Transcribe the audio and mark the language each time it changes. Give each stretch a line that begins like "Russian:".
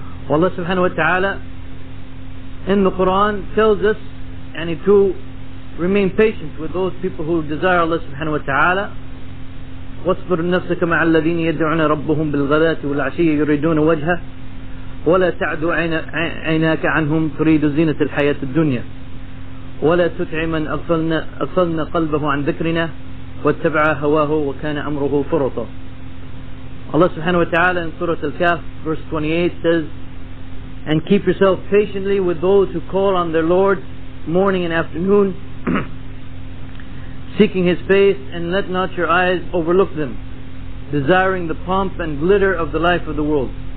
English: Allah subhanahu wa ta'ala in the Qur'an tells us to remain patient with those people who desire Allah subhanahu wa ta'ala.
Arabic: واصبر نفسك مع الذين يدعون ربهم بالغداة والعشي يريدون وجهه ولا تعد عيناك عنهم تريد زينة الحياة الدنيا ولا تطع من أغفلنا قلبه عن ذكرنا واتبع هواه وكان أمره فرطا.
English: Allah subhanahu wa ta'ala in Surah Al-Kahf verse 28 says, and keep yourself patiently with those who call on their Lord morning and afternoon, seeking His face, and let not your eyes overlook them, desiring the pomp and glitter of the life of the world.